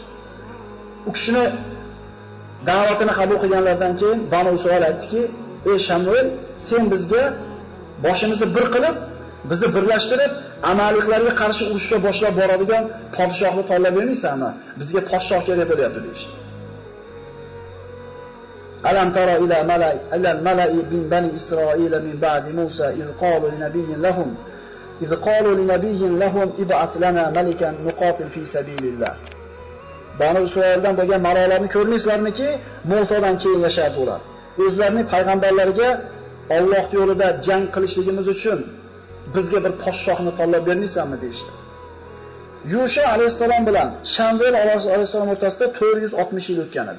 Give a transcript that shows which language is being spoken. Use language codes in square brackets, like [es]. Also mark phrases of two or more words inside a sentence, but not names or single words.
[uz] U kishini da'vatini qabul qilganlardan keyin Banu Isroil aytdiki: "Ey Shamuel, sen bizga boshimizni bir qilib, bizni birlashtirib, amaliklarga qarshi urushga boshlab boradigan podshohni tanlab bermaysanmi? Bizga podshoh kerak bo'lyapti" deydi. [ar] ألم تر إلى الملإ من بني إسرائيل من بعد موسى إذ قالوا لنبي لهم ابعث لنا ملكا نقاتل في سبيل الله. [uz] Banu Isroildan bo'lgan malolarni ko'rmaysizlarmiki, Musodan keyin yashardi ular. o'zlarining payg'ambarlariga Alloh yo'lida jang qilishligimiz uchun bizga bir podshohni tanlab bermaysanmi deyishdi. Yusha alayhisalom bilan Shamvel alayhisalom o'rtasida 460 yil o'tgan edi.